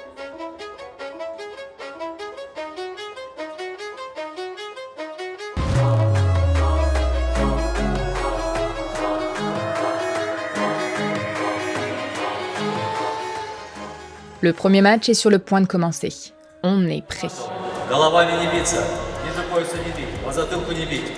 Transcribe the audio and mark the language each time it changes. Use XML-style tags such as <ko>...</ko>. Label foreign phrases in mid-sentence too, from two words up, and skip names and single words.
<fr>Le premier match est sur le point de commencer. On est prêt.</fr> <ru>Головами не биться, ниже пояса не бить, по затылку не бить.</ru>